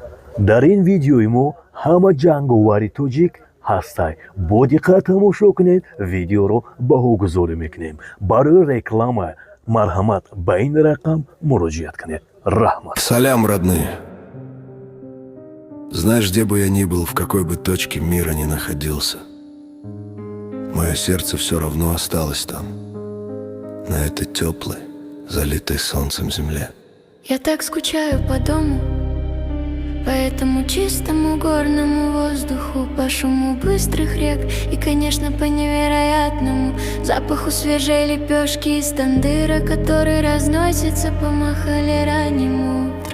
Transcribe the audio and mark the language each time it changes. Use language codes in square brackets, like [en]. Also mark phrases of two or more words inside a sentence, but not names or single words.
[tg] дар ин видеои мо ҳама ҷанговари тоҷик ҳастай. Бо диққат тамошо кунед, видеоро баҳогузорӣ мекунем. Барои реклама марҳамат ба ин рақам муроҷиат кунед. Раҳмат. [ru] Салям, родные. Знаешь, где бы я ни был, в какой бы точке мира ни находился, мое сердце все равно осталось там, на этой теплой, залитой солнцем земле. Я так скучаю по дому, по этому чистому горному воздуху, по шуму быстрых рек и, конечно, по невероятному запаху свежей лепешки из тандыра, который разносится по махале ранним утром.